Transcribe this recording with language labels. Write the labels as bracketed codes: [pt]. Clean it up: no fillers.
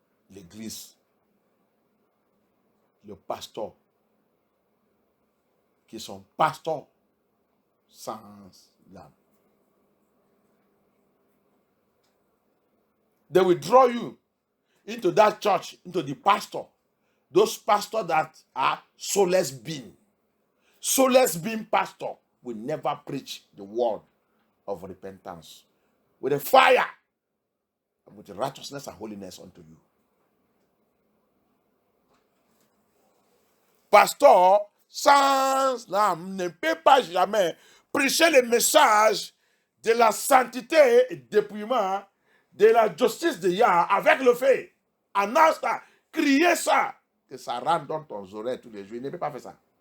[fr] L'église, le pasteur, qui sont pasteurs sans l'âme. [en] They will draw you into that church, into the pastor. Those pastors that are Soulless Being. Soulless Being pastor will never preach the word of repentance with a fire, with righteousness and holiness unto you. [fr] Pasteur sans l'âme ne peut pas jamais prêcher le message de la sainteté et dépouillement, de la justice de Yah avec le fait. Annonce ça, crier ça, que ça rentre dans ton oreille tous les jours. Il ne peut pas faire ça.